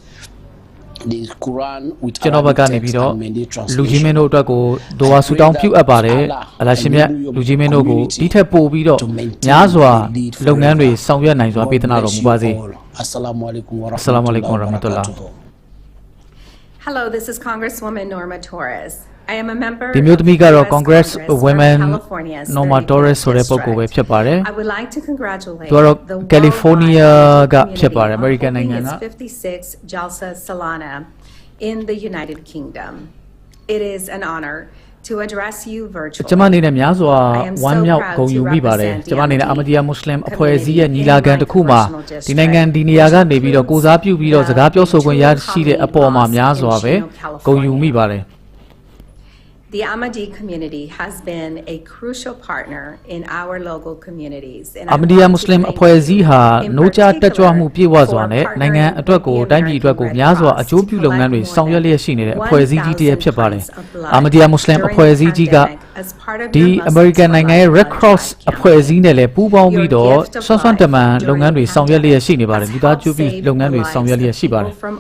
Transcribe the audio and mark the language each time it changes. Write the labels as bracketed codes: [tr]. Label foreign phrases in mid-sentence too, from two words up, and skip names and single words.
[my] ကျွန်တော်ဘက်ကနေပြီးတော့လူကြီးမင်းတို့အတွက်ကိုဒိုဝါဆူတောင်းပြုအပ်ပါတယ်အလရှင်မြတ်လူကြီးမင်းတို့ကိုဒီထက်ပိုပြီးတော့များစွာလုပ်ငန်းတွေဆောင်ရွက်နိုင်စွာပေးသနာတော်မူပါစေ [ar] السلام عليكم ورحمة الله [en] Hello, this is Congresswoman Norma Torres. I am a member [my] ဒီမျိုးသမီးကတော့ Congress Women Norma Torres ဆိုတဲ့ပုဂ္ဂိုလ်ပဲဖြစ်ပါတယ် [en] I would like to congratulate [my] သူကတော့ California ကဖြစ်ပါတယ် American နိုင်ငံက [en] 56 JALSA Salana in the United Kingdom. It is an honor to address you virtually. [my] ကျွန်မအနေနဲ့များစွာဝမ်းမြောက်ဂုဏ်ယူမိပါတယ်ကျွန်မအနေနဲ့ Ahmadiyya Muslim အဖွဲ့အစည်းရဲ့ညီလာခံတစ်ခုမှာဒီနိုင်ငံဒီနေရာကနေပြီးတော့ကိုစားပြုပြီးတော့စကားပြောဆိုခွင့်ရရှိတဲ့အပေါ်မှာများစွာပဲဂုဏ်ယူမိပါတယ် [en] The Ahmadi community has been a crucial partner in our local communities. [my] Ahmadiyya Muslim အဖွဲ့အစည်းဟာနိုးကြားတက်ကြွမှုပြည့်ဝစွာနဲ့နိုင်ငံအတွက်ကိုတိုင်းပြည်အတွက်ကိုများစွာအကျိုးပြုလုပ်ငန်းတွေဆောင်ရွက်လျက်ရှိနေတဲ့အဖွဲ့အစည်းကြီးတစ်ရပ်ဖြစ်ပါတယ်။ Ahmadiyya Muslim အဖွဲ့အစည်းကြီးကဒီ American နိုင်ငံရဲ့ Red Cross အဖွဲ့အစည်းနဲ့လည်းပူးပေါင်းပြီးတော့ဆွမ်းဆွမ်းတမန်လုပ်ငန်းတွေဆောင်ရွက်လျက်ရှိနေပါတယ်။လူသားကျိုးပြီးလုပ်ငန်းတွေဆောင်ရွက်လျက်ရှိပါတယ်